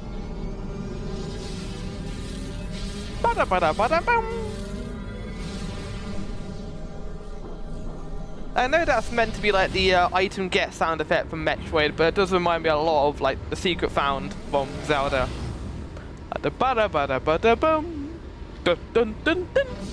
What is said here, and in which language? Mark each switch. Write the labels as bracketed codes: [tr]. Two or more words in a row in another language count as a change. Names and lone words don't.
[en] Bada bada bada bum. I know that's meant to be like the item get sound effect from Metroid, but it does remind me a lot of like the secret found from Zelda. Bada bada bada bada boom. Dun dun dun dun.